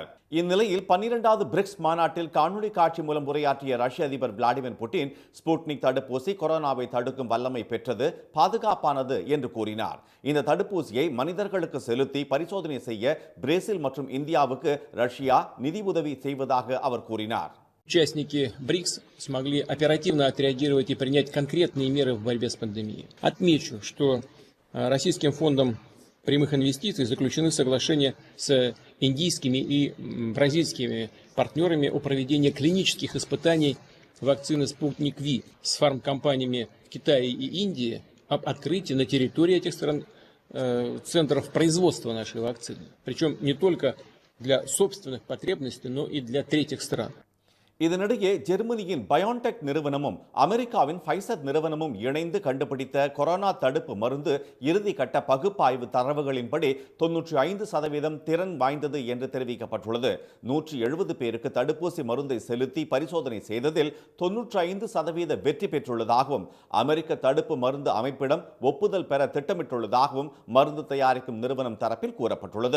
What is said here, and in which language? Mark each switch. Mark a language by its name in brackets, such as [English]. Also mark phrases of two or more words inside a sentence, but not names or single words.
[Tamil] இந்நிலையில் 12வது பிரிக்ஸ் மாநாட்டில் காணொலி காட்சி மூலம் உரையாற்றிய ரஷ்ய அதிபர் விளாடிமிர் புட்டின் ஸ்புட்னிக் தடுப்பூசி கொரோனாவை தடுக்கும் வல்லமை பெற்றது, பாதுகாப்பானது என்று கூறினார். இந்த தடுப்பூசியை மனிதர்களுக்கு செலுத்தி பரிசோதனை செய்ய பிரேசில் மற்றும் இந்தியாவுக்கு ரஷ்யா நிதி உதவி செய்வதாக அவர் கூறினார். [Russian] Участники БРИКС смогли оперативно отреагировать и принять конкретные меры в борьбе с пандемией. Отмечу, что Российским фондом прямых инвестиций заключены соглашения с индийскими и бразильскими партнерами о проведении клинических испытаний вакцины «Спутник Ви» с фармкомпаниями в Китае и Индии об открытии на территории этих стран центров производства нашей вакцины. Причем не только для собственных потребностей, но и для третьих стран. [Tamil] இதனிடையே ஜெர்மனியின் பயோன்டெக் நிறுவனமும் அமெரிக்காவின் ஃபைசர் நிறுவனமும் இணைந்து கண்டுபிடித்த கொரோனா தடுப்பு மருந்து இறுதி கட்ட பகுப்பாய்வு தரவுகளின்படி 95% திறன் வாய்ந்தது என்று தெரிவிக்கப்பட்டுள்ளது. 170 பேருக்கு தடுப்பூசி மருந்தை செலுத்தி பரிசோதனை செய்ததில் 95% வெற்றி பெற்றுள்ளதாகவும் அமெரிக்க தடுப்பு மருந்து அமைப்பிடம் ஒப்புதல் பெற திட்டமிட்டுள்ளதாகவும் மருந்து தயாரிக்கும் நிறுவனம் தரப்பில் கூறப்பட்டுள்ளது.